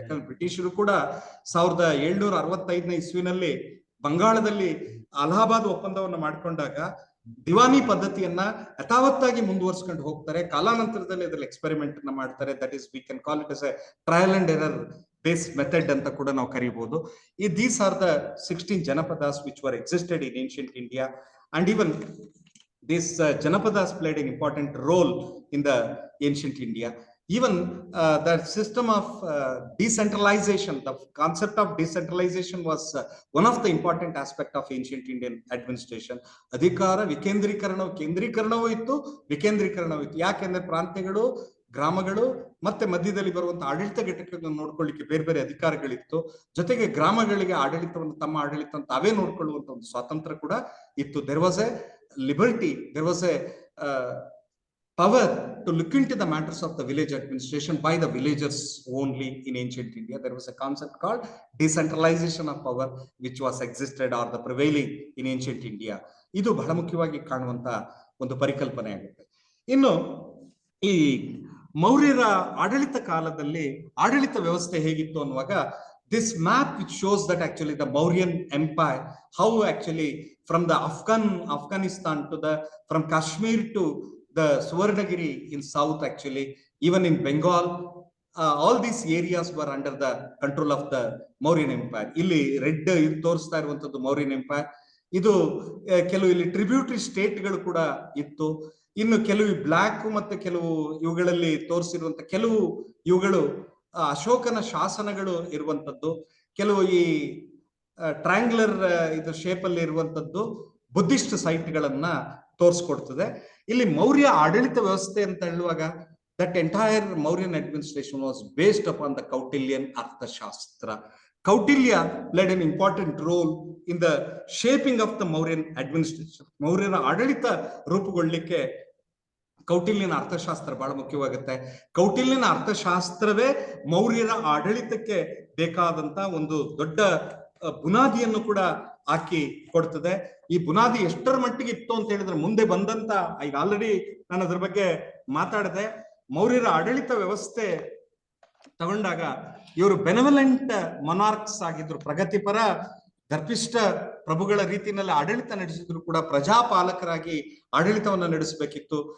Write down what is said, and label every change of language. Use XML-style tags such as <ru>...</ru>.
<kn>ಯಾಕಂದ್ರೆ ಬ್ರಿಟಿಷರು ಕೂಡ 1765ನೇ ಇಸ್ವಿನಲ್ಲಿ ಬಂಗಾಳದಲ್ಲಿ ಅಲಹಾಬಾದ್ ಒಪ್ಪಂದವನ್ನ ಮಾಡ್ಕೊಂಡಾಗ ದಿವಾನಿ ಪದ್ಧತಿಯನ್ನ ಯಥಾವತ್ತಾಗಿ ಮುಂದುವರ್ಸ್ಕೊಂಡು ಹೋಗ್ತಾರೆ. ಕಾಲಾನಂತರದಲ್ಲಿ ಅದ್ರಲ್ಲಿ ಎಕ್ಸ್ಪೆರಿಮೆಂಟ್ ಅನ್ನ ಮಾಡ್ತಾರೆ.</kn> <en>that is we can call it as a trial and error base method</en> <kn>ಅಂತ ಕೂಡ ನಾವು ಕರೀಬಹುದು.</kn> <en>These are the 16 Janapadas which were existed in ancient India. And even these Janapadas played an important role in the ancient India. Even the system of decentralization, the concept of decentralization was one of the important aspect of ancient Indian administration.</en> <kn>Adhikara ಕೇಂದ್ರೀಕರಣವೂ ಇತ್ತು, ವಿಕೇಂದ್ರೀಕರಣವೂ ಇತ್ತು. ಯಾಕೆಂದ್ರೆ ಪ್ರಾಂತ್ಯಗಳು, ಗ್ರಾಮಗಳು ಮತ್ತೆ ಮಧ್ಯದಲ್ಲಿ ಬರುವಂತಹ ಆಡಳಿತ ಘಟಕಗಳನ್ನು ನೋಡ್ಕೊಳ್ಳಿಕ್ಕೆ ಬೇರೆ ಅಧಿಕಾರಿಗಳಿತ್ತು. ಜೊತೆಗೆ ಗ್ರಾಮಗಳಿಗೆ ಆಡಳಿತವನ್ನು, ತಮ್ಮ ಆಡಳಿತ ತಾವೇ ನೋಡ್ಕೊಳ್ಳುವಂತ ಒಂದು ಸ್ವಾತಂತ್ರ್ಯ ಕೂಡ ಇತ್ತು.</kn> <en>There was a liberty, there was a power to look into the matters of the village administration by the villagers only in ancient India. There was a concept called decentralization of power, which was existed or the prevailing in ancient India.</en> <kn>ಇದು ಬಹಳ ಮುಖ್ಯವಾಗಿ ಕಾಣುವಂತ ಒಂದು ಪರಿಕಲ್ಪನೆ ಆಗುತ್ತೆ. ಇನ್ನು ಈ ಮೌರ್ಯರ ಆಡಳಿತ ಕಾಲದಲ್ಲಿ ಆಡಳಿತ ವ್ಯವಸ್ಥೆ ಹೇಗಿತ್ತು ಅನ್ನುವಾಗ,</kn> <en>this map which shows that actually the Mauryan Empire, how actually from the Afghanistan to from Kashmir to the Suvarnagiri in south, actually even in Bengal, all these areas were under the control of the Mauryan Empire.</en> <kn>ಇಲ್ಲಿ red ತೋರಿಸ್ತಾ ಇರುವಂತದ್ದು Mauryan Empire. ಇದು ಕೆಲವು ಇಲ್ಲಿ tributary ಸ್ಟೇಟ್ಗಳು ಕೂಡ ಇತ್ತು. ಇನ್ನು ಕೆಲವು ಬ್ಲಾಕ್ ಮತ್ತೆ ಕೆಲವು ಇವುಗಳಲ್ಲಿ ತೋರಿಸಿರುವಂತ ಕೆಲವು ಇವುಗಳು ಅಶೋಕನ ಶಾಸನಗಳು ಇರುವಂತದ್ದು, ಕೆಲವು ಈ ಟ್ರಯಾಂಗ್ಯುಲರ್ ಇದು ಶೇಪ್ ಅಲ್ಲಿ ಇರುವಂತದ್ದು ಬುದ್ಧಿಸ್ಟ್ ಸೈಟ್ಗಳನ್ನ ತೋರಿಸ್ಕೊಡ್ತದೆ. ಇಲ್ಲಿ ಮೌರ್ಯ ಆಡಳಿತ ವ್ಯವಸ್ಥೆ ಅಂತ ಹೇಳುವಾಗ,</kn> <en>That entire Mauryan administration was based upon the Kautilyan Arthashastra. Kautilya played an important role in the shaping of the Mauryan administration.</en> <kn>ಮೌರ್ಯರ ಆಡಳಿತ ರೂಪುಗೊಳ್ಳಲಿಕ್ಕೆ ಕೌಟಿಲ್ಯನ ಅರ್ಥಶಾಸ್ತ್ರ ಬಹಳ ಮುಖ್ಯವಾಗುತ್ತೆ. ಕೌಟಿಲ್ಯನ ಅರ್ಥಶಾಸ್ತ್ರವೇ ಮೌರ್ಯರ ಆಡಳಿತಕ್ಕೆ ಬೇಕಾದಂತ ಒಂದು ದೊಡ್ಡ ಬುನಾದಿಯನ್ನು ಕೂಡ ಹಾಕಿ ಕೊಡ್ತದೆ. ಈ ಬುನಾದಿ ಎಷ್ಟರ ಮಟ್ಟಿಗೆ ಇತ್ತು ಅಂತ ಹೇಳಿದ್ರೆ, ಮುಂದೆ ಬಂದಂತ, ಈಗ ಆಲ್ರೆಡಿ ನಾನು ಅದ್ರ ಬಗ್ಗೆ ಮಾತಾಡಿದೆ, ಮೌರ್ಯರ ಆಡಳಿತ ವ್ಯವಸ್ಥೆ ತಗೊಂಡಾಗ ಇವರು ಬೆನೆವಲೆಂಟ್ ಮೊನಾರ್ಕ್ಸ್ ಆಗಿದ್ರು, ಪ್ರಗತಿಪರ ಗರ್ಭಿಷ್ಠ ಪ್ರಭುಗಳ ರೀತಿಯಲ್ಲಿ ಆಡಳಿತ ನಡೆಸಿದ್ರು ಕೂಡ ಪ್ರಜಾಪಾಲಕರಾಗಿ ಆಡಳಿತವನ್ನ ನಡೆಸಬೇಕಿತ್ತು.</kn>